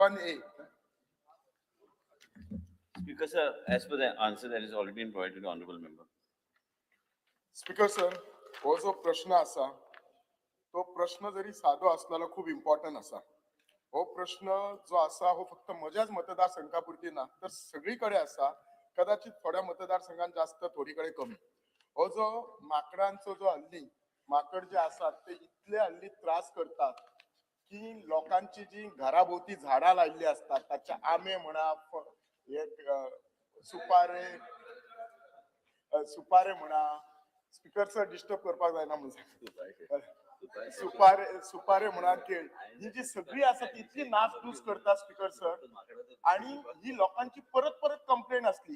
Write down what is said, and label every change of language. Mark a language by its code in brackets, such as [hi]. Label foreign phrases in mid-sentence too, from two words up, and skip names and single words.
[en] 1A. Speaker sir, as per the answer that has already been provided to the honorable member. Speaker sir, [kok] हो जो प्रश्न असा तो प्रश्न जरी साधो असलेला खूप इम्पॉर्टंट असा. हो प्रश्न जो असा हो फक्त म्हज्याच मतदारसंघापुरती ना तर सगळीकडे असा. कदाचित थोड्या मतदारसंघात जास्त थोडीकडे कमी. हो जो माकडांचो जो हल्ली माकड जे असतात ते इतले हल्ली त्रास करतात की लोकांची जी घराभोवती झाडा लायल्ली असतात त्याच्या आंबे म्हणा सुपारे सुपारे म्हणा. [en] Speaker sir disturb [kok] करपाक जायना म्हणून सुपारे म्हणा केळ ही जी सगळी असतात इतली नासधूस करतात [en] Speaker sir. [kok] आणि ही लोकांची परत परत कंप्लेंट असली.